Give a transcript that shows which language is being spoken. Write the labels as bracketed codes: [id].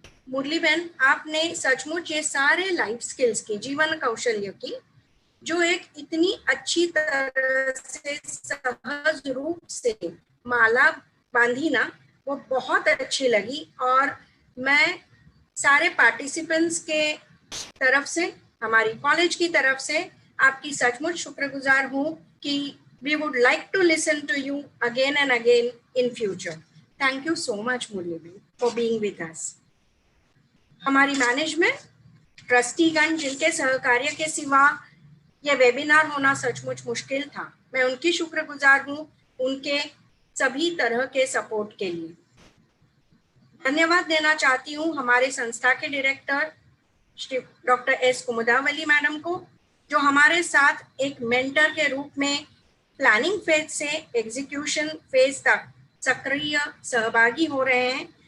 [hi] मुरली बहन, आपने सचमुच ये सारे लाइफ स्किल्स की, जीवन कौशल्य की, जो एक इतनी अच्छी तरह से सहज रूप से माला बांधी ना, वो बहुत अच्छी लगी। और मैं सारे पार्टिसिपेंट्स के तरफ से, हमारी कॉलेज की तरफ से आपकी सचमुच शुक्रगुजार हूँ कि [en] we would like to listen to you again and again in future. Thank you so much, Murli, for being with us. [hi] हमारी मैनेजमेंट, ट्रस्टीगण, जिनके सहकार्य के सिवा यह वेबिनार होना सचमुच मुश्किल था, मैं उनकी शुक्रगुजार हूँ उनके सभी तरह के सपोर्ट के लिए। धन्यवाद देना चाहती हूँ हमारे संस्था के director Shri doctor S कुमुदावली madam को, जो हमारे साथ एक मेंटर के रूप में प्लानिंग फेज से एग्जीक्यूशन फेज तक सक्रिय सहभागी हो रहे हैं।